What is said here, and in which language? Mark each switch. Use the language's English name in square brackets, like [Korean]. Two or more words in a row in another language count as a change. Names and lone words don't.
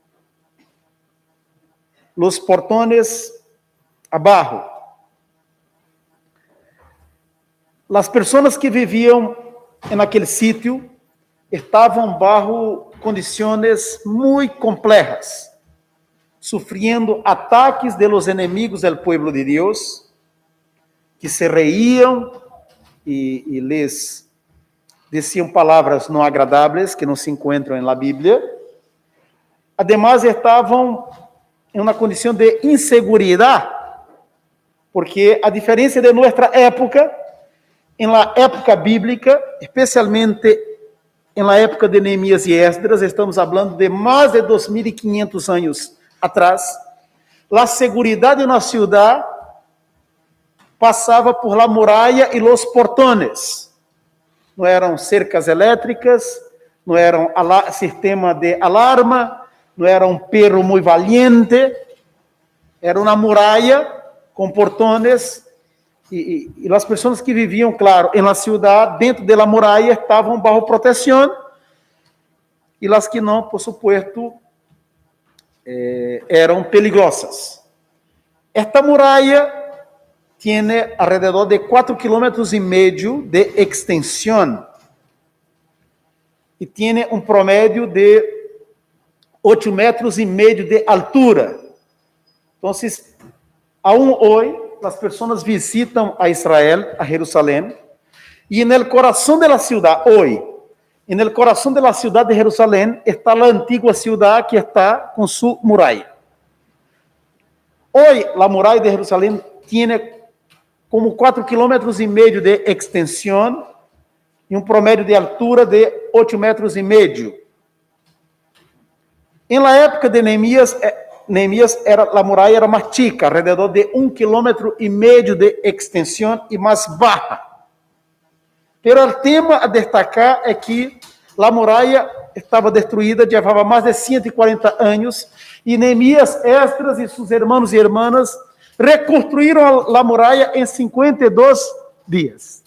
[Portuguese] Os portões abaixo. As pessoas que viviam naquele sítio estavam bajo condições muito complexas, sofrendo ataques [Spanish] de los enemigos del pueblo [Portuguese] de Deus, que se reiam e lhes diziam palavras não agradáveis que não se encontram na Bíblia. Ademais, estavam em uma condição de inseguridade, porque a diferença de nossa época, em la época bíblica, especialmente em la época de Neemias e Esdras, estamos falando de mais de 2.500 anos atrás, a segurança na cidade passava por la muralha e os portões. Não eram cercas elétricas, não eram sistema de alarma, não era um perro muito valiente, era uma muralha com portões e as pessoas que viviam, claro, na cidade, dentro da muralha, estavam bajo proteção e as que não, [Spanish] por supuesto, eram peligrosas. Esta muralha tiene alrededor de 4,5 kilómetros de extensión y tiene un promedio de 8,5 metros de altura. Entonces, aún hoy, las personas visitan a Israel, a Jerusalén, y en el corazón de la ciudad, hoy, en el corazón de la ciudad de Jerusalén, está la antigua ciudad que está con su muralla. Hoy, la muralla de Jerusalén tiene como 4,5 kilómetros de [Portuguese] extensão e um [Spanish] promédio de altura de 8,5 metros. [Portuguese] Em la época de Neemias, a muralha era mais chica, [Spanish] alrededor de 1,5 kilómetro [Portuguese] de extensão e mais baixa. Pero o tema a destacar é que a muralha estava destruída, levava mais de 140 anos, e Neemias, Esdras e seus irmãos e irmãs reconstruíram a muralha em 52 dias.